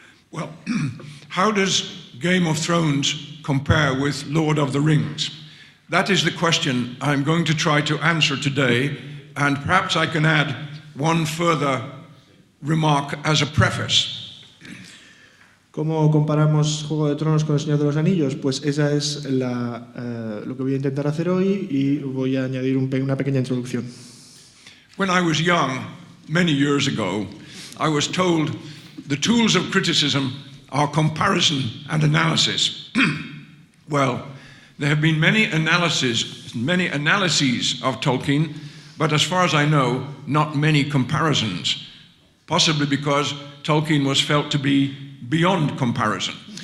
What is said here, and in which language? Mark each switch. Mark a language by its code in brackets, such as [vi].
[en] Well, how does Game of Thrones compare with Lord of the Rings? That is the question I'm going to try to answer today, and perhaps I can add one further remark as a preface. [es] ¿Cómo comparamos Juego de Tronos con El Señor de los Anillos? Pues esa es lo que voy a intentar hacer hoy y voy a añadir una pequeña introducción. [en] When I was young, many years ago, I was told the tools of criticism are comparison and analysis. Well, there have been many analyses of Tolkien, but as far as I know, not many comparisons, possibly because Tolkien was felt to be beyond comparison.